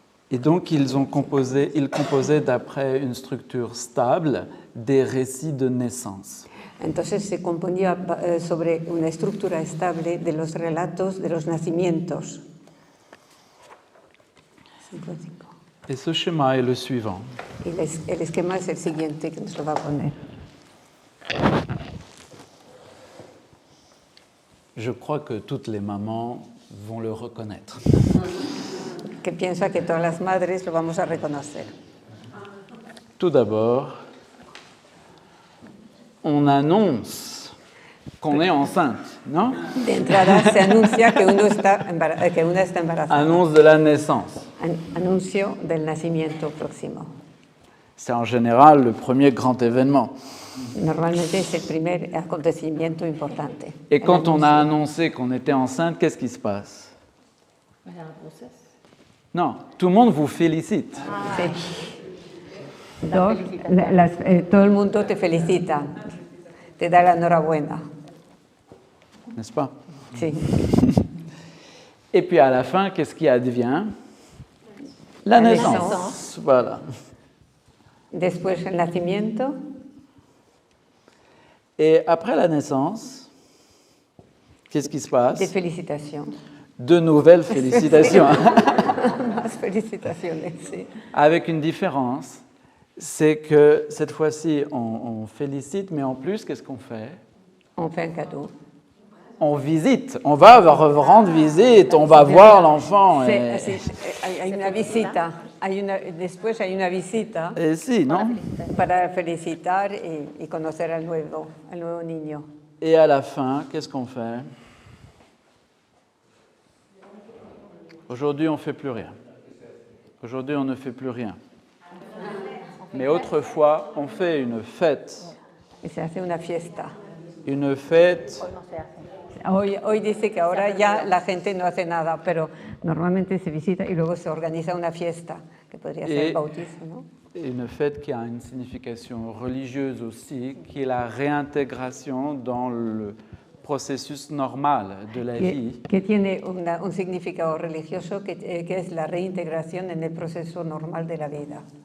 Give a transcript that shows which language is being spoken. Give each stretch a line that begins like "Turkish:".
French: Et donc ils composaient d'après une structure stable des récits de naissance.
Spanish: Entonces se componía sobre una estructura estable de los relatos de los nacimientos.
French: Et ce schéma est le suivant.
Spanish: Y el esquema es el siguiente que nos lo va a poner.
French: Je crois que toutes les mamans vont le reconnaître.
Spanish: Que piensa que todas las madres lo vamos a reconocer.
French: Tout d'abord, on annonce qu'on est enceinte, non?
Spanish: De entrada se anuncia que una está embarazada.
French: Annonce de la naissance.
Spanish: Anuncio del nacimiento próximo.
French: C'est en général le premier grand événement.
Spanish: Normalmente es el primer acontecimiento importante.
French: Et quand on a annoncé qu'on était enceinte, qu'est-ce qui se passe? Non, tout le monde vous félicite.
Spanish: Sí. Todo el mundo te felicita, te da la enhorabuena.
French: N'est-ce pas?
Spanish: Sí.
French: Et puis à la fin, qu'est-ce qui advient? La naissance. Voilà.
Spanish: Después el nacimiento.
French: Et après la naissance, qu'est-ce qui se passe? Des felicitations. De nouvelles félicitations.
Spanish: Más felicitaciones, sí.
French: Avec une différence, c'est que cette fois-ci, on félicite, mais en plus, qu'est-ce qu'on fait? On fait un cadeau. On visite, on va rendre visite, on va voir l'enfant.
Spanish: Sí, hay una visita, después hay una visita
French: Et si, non?
Spanish: para felicitar y conocer al nuevo niño.
French: Et à la fin, qu'est-ce qu'on fait? Aujourd'hui, on ne fait plus rien. Aujourd'hui, on ne fait plus rien. Mais autrefois, on fait une fête.
Spanish: Y se hace una fiesta.
French: Une fête.
Spanish: Hoy dice que ahora ya la gente no hace nada, pero normalmente se visita y luego se organiza una fiesta, que podría ser el bautismo, ¿no?
French: Une fête qui a une signification religieuse aussi, qui est la réintégration dans le processus normal de la vie.
Spanish: Que tiene un significado religioso que es la reintegración en el proceso normal de la vida.